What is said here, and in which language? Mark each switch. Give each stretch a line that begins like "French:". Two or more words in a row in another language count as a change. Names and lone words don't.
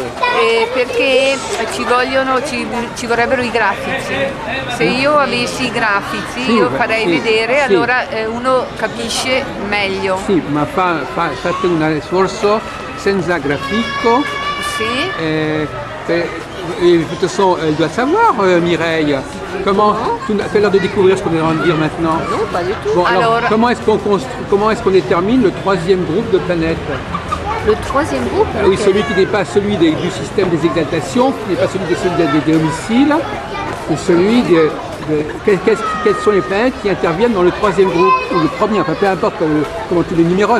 Italian: Perché ci vorrebbero i grafici. Se io avessi i grafici io farei vedere, allora uno capisce meglio. Sì, ma fate un sforzo senza grafico. Sì.
French: Et de toute façon, elle doit savoir, Mireille. Comment tu as l'air de découvrir ce qu'on est en train de dire maintenant? Non, pas du tout. Bon, alors comment est-ce qu'on détermine le 3e groupe de planètes? Le 3e groupe? Oui, celui qui n'est pas celui du système des exaltations, qui n'est pas celui des domiciles, c'est celui quelles sont les planètes qui interviennent dans le troisième groupe, ou le premier, enfin peu importe comment tu les numérotes.